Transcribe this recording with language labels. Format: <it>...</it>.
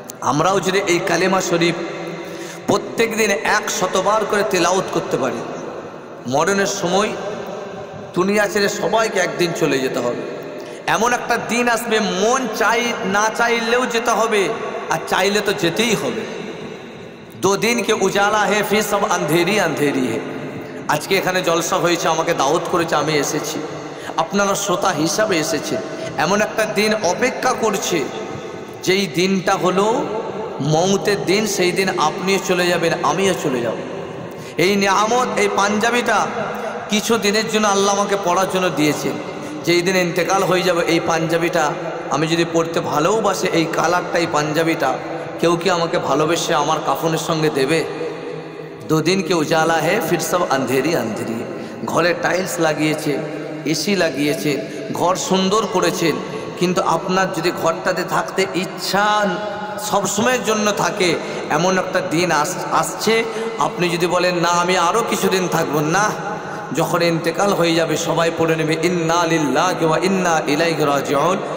<bn>আমরাও যদি এই কালেমা শরীফ প্রত্যেক দিন 100বার করে তেলাওয়াত করতে পারি, মরণের সময় দুনিয়া ছেড়ে সবাইকে একদিন চলে যেতে হবে। এমন একটা দিন আসবে, মন চাই না চাইলেও যেতে হবে, আর চাইলে তো যেতেই হবে।</bn> <hi>2 दिन के उजाला है फिर सब अंधेरी अंधेरी है।</hi> <bn>আজকে এখানে জলসা হয়েছে, আমাকে দাওয়াত করেছে, আমি এসেছি, আপনারা শ্রোতা হিসাবে এসেছেন। এমন একটা দিন অপেক্ষা করছে, যেই দিনটা হলো মৌতের দিন। সেই দিন আপনিও চলে যাবেন, আমিও চলে যাব। এই নিয়ামত, এই পাঞ্জাবিটা কিছু দিনের জন্য আল্লাহ আমাকে পড়ার জন্য দিয়েছেন। যেই দিন ইন্তেকাল হয়ে যাবে, এই পাঞ্জাবিটা আমি যদি পড়তে ভালোবাসে, এই কালারটা, এই পাঞ্জাবিটা কেউ কি আমাকে ভালোবেসে আমার কাফনের সঙ্গে দেবে?</bn> <hi>2 दिन के उजाला है फिर सब अंधेरी अंधेरी।</hi> <bn>ঘরে টাইলস লাগিয়েছে, এসি লাগিয়েছে, ঘর সুন্দর করেছেন, কিন্তু আপনার যদি ঘরটাতে থাকতে ইচ্ছা সবসময়ের জন্য থাকে, এমন একটা দিন আসছে, আপনি যদি বলেন না আমি আরও কিছুদিন থাকবো না, যখন ইন্তেকাল হয়ে যাবে সবাই পড়ে নেবে ইন্না লিল্লাহি ওয়া ইন্না ইলাইহি রাজিউন।</bn>